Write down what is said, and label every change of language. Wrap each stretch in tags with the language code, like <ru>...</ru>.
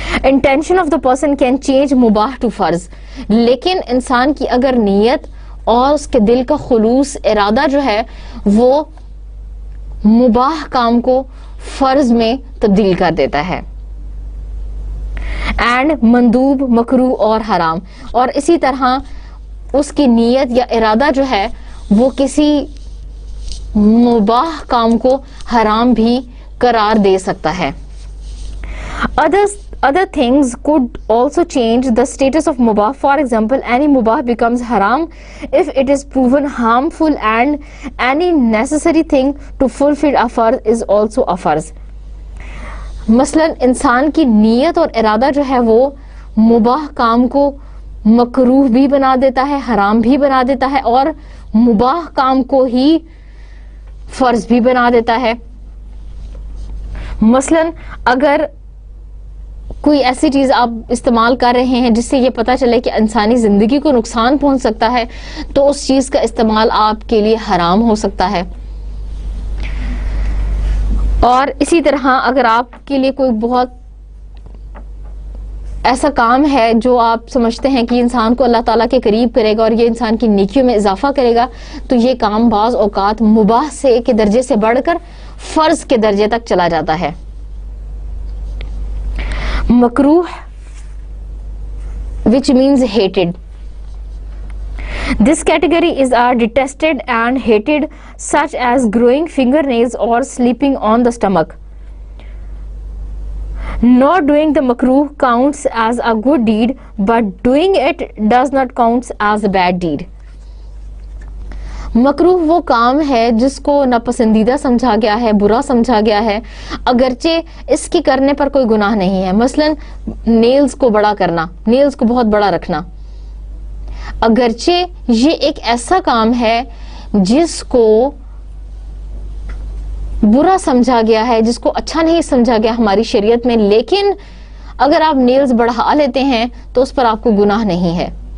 <en>Intention of the person can change mubah to</en> <ur>فرض، لیکن انسان کی اگر نیت اور اس کے دل کا خلوص ارادہ جو ہے وہ مباح کام کو فرض میں تبدیل کر دیتا ہے. اینڈ مندوب، مکروہ اور حرام، اور اسی طرح اس کی نیت یا ارادہ جو ہے وہ کسی مباح کام کو حرام بھی قرار دے سکتا ہے.</ur> <en>Other things could also change the status of mubah. For example, any mubah becomes haram if it is proven harmful, and any necessary thing to fulfill a farz is also a farz.</en> <ur>مثلا انسان کی نیت اور ارادہ جو ہے وہ مباح کام کو مکروہ بھی بنا دیتا ہے، حرام بھی بنا دیتا ہے اور مباح کام کو ہی فرض بھی بنا دیتا ہے. مثلا اگر کوئی ایسی چیز آپ استعمال کر رہے ہیں جس سے یہ پتہ چلے کہ انسانی زندگی کو نقصان پہنچ سکتا ہے تو اس چیز کا استعمال آپ کے لیے حرام ہو سکتا ہے. اور اسی طرح اگر آپ کے لیے کوئی بہت ایسا کام ہے جو آپ سمجھتے ہیں کہ انسان کو اللہ تعالیٰ کے قریب کرے گا اور یہ انسان کی نیکیوں میں اضافہ کرے گا تو یہ کام بعض اوقات مباح سے کے درجے سے بڑھ کر فرض کے درجے تک چلا جاتا ہے.</ur> <en>مکروہ which means hated. This category is detested and hated, such as growing fingernails or sleeping on the stomach. Not doing the makruh counts as a good deed, but doing it does not count as a bad deed.</en> <ur>مکروہ وہ کام ہے جس کو ناپسندیدہ سمجھا گیا ہے، برا سمجھا گیا ہے، اگرچہ اس کے کرنے پر کوئی گناہ نہیں ہے. مثلا نیلز کو بڑا کرنا، نیلز کو بہت بڑا رکھنا، اگرچہ یہ ایک ایسا کام ہے جس کو برا سمجھا گیا ہے، جس کو اچھا نہیں سمجھا گیا ہماری شریعت میں، لیکن اگر آپ نیلز بڑھا لیتے ہیں تو اس پر آپ کو گناہ نہیں ہے.</ur>